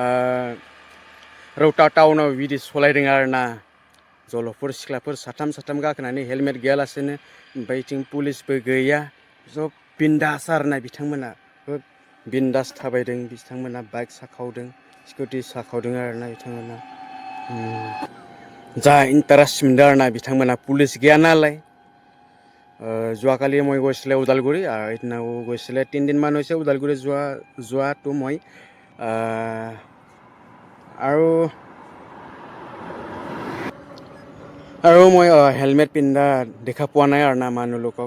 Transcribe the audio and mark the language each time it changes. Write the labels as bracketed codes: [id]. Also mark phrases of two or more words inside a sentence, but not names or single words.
[brx] रौता टाउनाव बिदि सालायदों आरोना जलफोर सिख्लाफोर साथाम गाखोनानै हेलमेट गैयालासेनो ओमफ्राय बिथिं पुलिसबो गैया सब बिन्दास आरोना बिथांमोना बिन्दास थाबायदों बिथांमोना बाइक साखावदों स्कुटि साखावदों आरोना बिथांमोना जा इन्टारेस्ट मोनदों आरोना बिथांमोना पुलिस गैया नालाय [as] যোৱাকালি মই গৈছিলোঁ ওদালগুৰি সেইদিনা গৈছিলে তিনিদিনমান হৈছে ওদালগুৰি যোৱাটো মই আৰু মই হেলমেট পিন্ধা দেখা পোৱা নাই আৰু না মানুহলোকক